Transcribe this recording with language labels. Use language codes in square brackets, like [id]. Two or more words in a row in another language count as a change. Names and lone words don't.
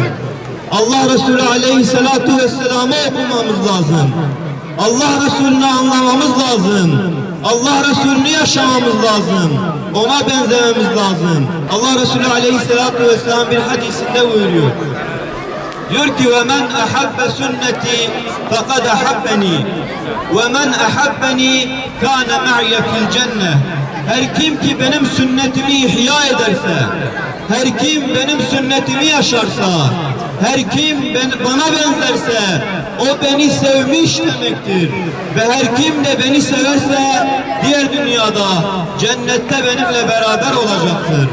[tr] Allah Resulü [ar] عليه الصلاة والسلام'ı [tr] okumamız lazım. Allah Resulü'nü anlamamız lazım. Allah Resulü'nü yaşamamız lazım. Ona benzememiz lazım. Allah Resulü [ar] عليه الصلاة والسلام [tr] bir hadisinde buyuruyor. Diyor ki [ar] وَمَنْ أَحَبَّ سُنَّتِي فَقَدْ أَحَبَّنِي وَمَنْ أَحَبَّنِي كَانَ مَعْيَ فِي الْجَنَّةِ. [tr] Her kim ki benim sünnetimi ihya ederse, her kim benim sünnetimi yaşarsa, her kim bana benzerse, o beni sevmiş demektir. Ve her kim de beni severse, diğer dünyada, cennette benimle beraber olacaktır.